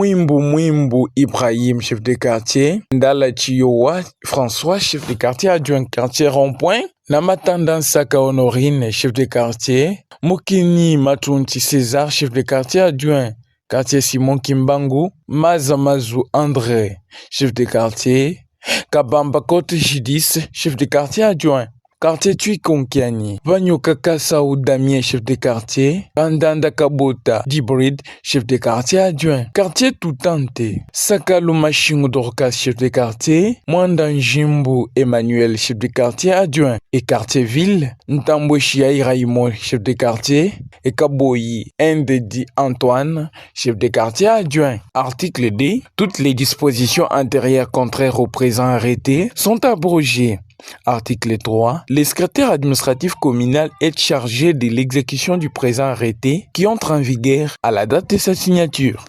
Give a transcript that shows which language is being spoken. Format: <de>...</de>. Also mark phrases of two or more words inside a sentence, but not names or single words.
<fr>Mwimbu Ibrahim, chef de quartier, Ndala Chiowa François, chef de quartier adjoint, quartier Rond-Point, Namatanda Saka Honorine, chef de quartier, Mukini Matunti César, chef de quartier adjoint, quartier Simon Kimbangu, Mazamazu André, chef de quartier, Kabamba Kote Jidis, chef de quartier adjoint, quartier Tuikonkiani, Vanyoka Kassaou Damien, chef de quartier, Kandanda Kabota Dibrid, chef de quartier adjoint, quartier Toutante, Sakalo Machingo Dorcas, chef de quartier, Mwandan Jimbo Emmanuel, chef de quartier adjoint, et quartier ville, Ntambouchia Raimo, chef de quartier, et Kaboyi Ndedi Antoine, chef de quartier adjoint. Article D. Toutes les dispositions antérieures contraires au présent arrêté sont abrogées. Article 3. Le secrétaire administratif communal est chargé de l'exécution du présent arrêté qui entre en vigueur à la date de sa signature.</fr>